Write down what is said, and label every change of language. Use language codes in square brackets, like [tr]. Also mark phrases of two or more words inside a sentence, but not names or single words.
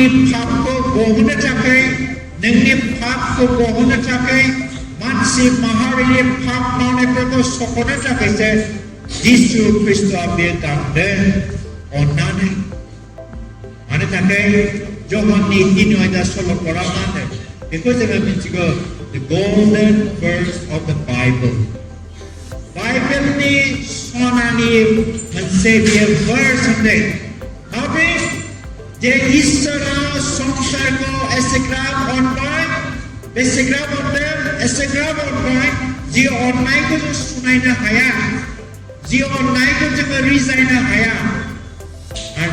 [brx] पापखौ गहोनो थाखाय नोंनि पापखौ गहोनो थाखाय मानसि माहारिनि पाप मावनायफोरखौ सख'नो थाखायसो जिसु ख्रिस्टआ बे गाबदों अन्नानै मानो थाखाय जहननि 3 अध्याय 16 पदा मा होनो बेखौ जोङो मिथिगौ [en] the golden verse of the Bible [brx] बाइबेलनि सनानि मोनसे बे verse होनदों माब्रै जे इसोरा संसारखौ एसेग्राब अनबाय बेसेग्राब अनदों एसेग्राब अनबाय जि अननायखौ जों सुनायनो हाया जि अननायखौ जोङो रिजायनो हाया आरो